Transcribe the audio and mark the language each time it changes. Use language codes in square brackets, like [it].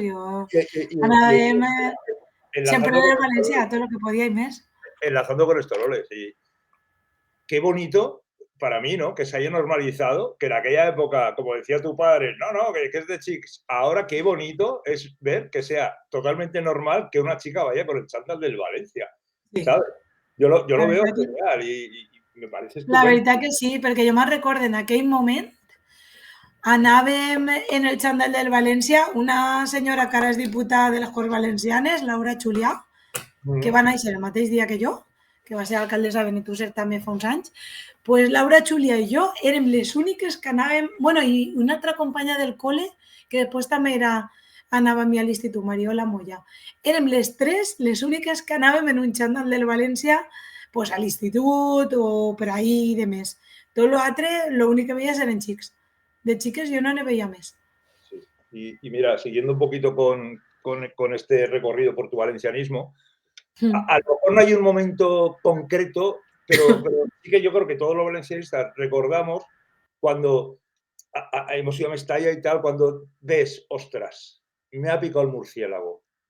[ca] Jo anàvem sempre del València, tot el que podia i més. [es] Enlazando con esto, Loles. Y qué bonito para mí, ¿no? Que se haya normalizado, que en aquella época, como decía tu padre, no, que es de chicos. Ahora qué bonito es ver que sea totalmente normal que una chica vaya con el chándal del Valencia, ¿sabes? Yo lo veo genial y me parece estupendo. [ca] La veritat que sí, perquè jo me'n recordo en aquell moment anàvem en el xandall del València una senyora que ara és diputada de les Corts Valencianes, Laura Julià, que va néixer el mateix dia que jo, que va ser alcaldessa de Benetússer també fa uns anys, pues Laura Julià i jo érem les úniques que anàvem, bueno, i una altra companya del col·le, que després també anava a mi a l'Institut, Mariola Moya. Érem les tres les úniques que anàvem en un xandall del València pues, a l'Institut o per ahí i de més. Tot l'altre, l'únic que veies eren xics. De xiques [es] yo no ne veía más. Sí. Y mira, siguiendo un poquito con este recorrido por tu valencianismo, a lo mejor no hay un momento concreto, pero sí que yo creo que todos los valencianistas recordamos cuando hemos ido a Mestalla y tal, cuando ves, ostras, me ha picado el murciélago.